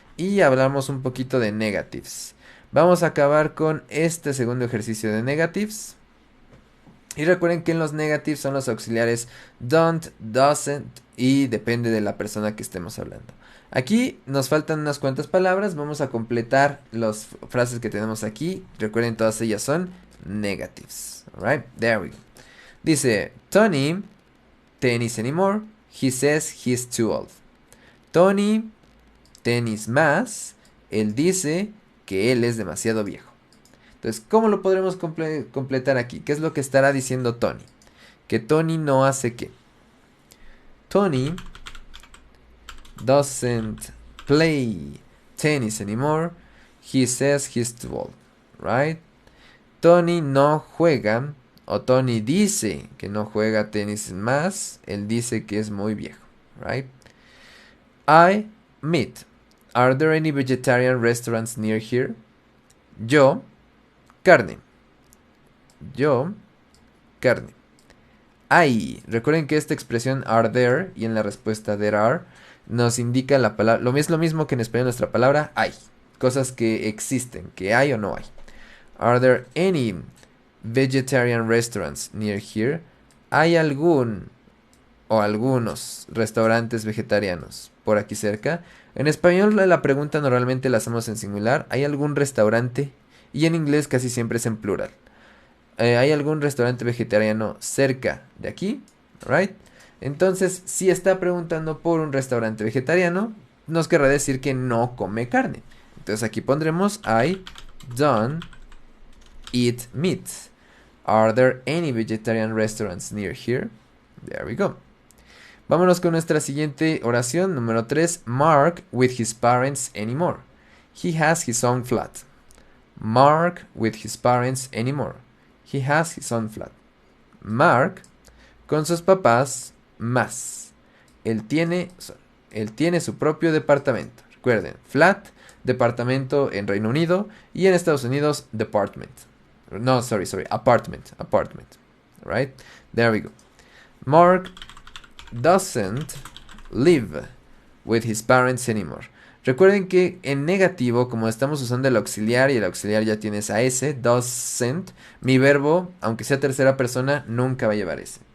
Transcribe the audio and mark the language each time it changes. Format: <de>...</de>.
<es>Y hablamos un poquito de negatives. Vamos a acabar con este segundo ejercicio de negatives. Y recuerden que en los negatives son los auxiliares don't, doesn't y depende de la persona que estemos hablando. Aquí nos faltan unas cuantas palabras. Vamos a completar las frases que tenemos aquí. Recuerden, todas ellas son negatives.</es> <en>Alright, there we go. Dice, Tony, tennis anymore. He says he's too old. Tony,</en> <es>tenis más. Él dice que él es demasiado viejo. Entonces, ¿cómo lo podremos completar aquí? ¿Qué es lo que estará diciendo Tony? Que Tony no hace qué.</es> <en>Tony doesn't play tennis anymore. He says he's too old. Right?</en> <es>Tony no juega, o Tony dice que no juega tenis más. Él dice que es muy viejo.</es> <en>Right? I meet. Are there any vegetarian restaurants near here?</en> <es>Yo, carne. Yo, carne. Hay. Recuerden que esta expresión</es> <en>are there</en> <es>y en la respuesta</es> <en>there are</en> <es>nos indica la palabra. Es lo mismo que en español nuestra palabra hay. Cosas que existen, que hay o no hay.</es> <en>Are there any vegetarian restaurants near here?</en> <es>¿Hay algún o algunos restaurantes vegetarianos por aquí cerca? En español la pregunta normalmente la hacemos en singular. ¿Hay algún restaurante? Y en inglés casi siempre es en plural. ¿Hay algún restaurante vegetariano cerca de aquí? Right? Entonces, si está preguntando por un restaurante vegetariano, nos querrá decir que no come carne. Entonces aquí pondremos</es> <en>I don't eat meat. Are there any vegetarian restaurants near here? There we go.</en> <es>Vámonos con nuestra siguiente oración, número 3.</es> <en>Mark with his parents anymore. He has his own flat. Mark with his parents anymore. He has his own flat. Mark</en> <es>con sus papás más. Él tiene su propio departamento. Recuerden, flat, departamento en Reino Unido y en Estados Unidos, department.</es> <en>No, sorry, apartment. Right? There we go. Mark doesn't live with his parents anymore.</en> <es>Recuerden que en negativo, como estamos usando el auxiliar y el auxiliar ya tiene esa S, doesn't, mi verbo, aunque sea tercera persona, nunca va a llevar S.</es>